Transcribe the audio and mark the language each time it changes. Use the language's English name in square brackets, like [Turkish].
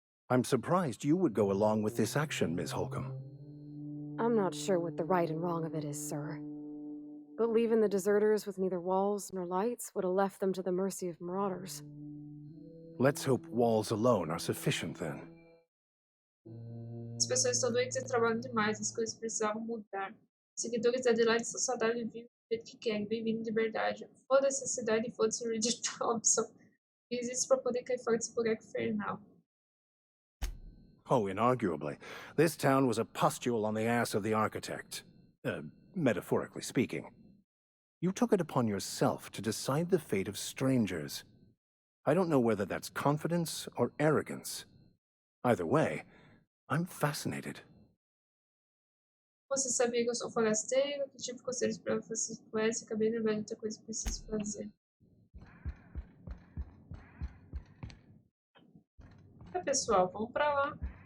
[English] I'm surprised you would go along with this action, Ms. Holcomb. I'm not sure what the right and wrong of it is, sir. But leaving the deserters with neither walls nor lights would have left them to the mercy of marauders. Let's hope walls alone are sufficient then. [Portuguese] As pessoas estão doentes e trabalham demais, as coisas precisavam mudar. Os seguidores da Adelaide estão saudáveis e vivem do jeito que querem, bem-vindo de verdade. Foda-se a cidade e foda-se o Richard Thompson. Fiz isso pra poder cair fora desse buraco infernal. [English] Oh, inarguably. This town was a pustule on the ass of the architect. Metaphorically speaking. You took it upon yourself to decide the fate of strangers. I don't know whether that's confidence or arrogance. Either way, I'm fascinated. [Portuguese] Você sabia que eu sou forasteiro? Que tipo de conselho esperava que você tivesse? Acabei de lembrar de outra coisa que preciso fazer. Tá, pessoal, vamos pra lá.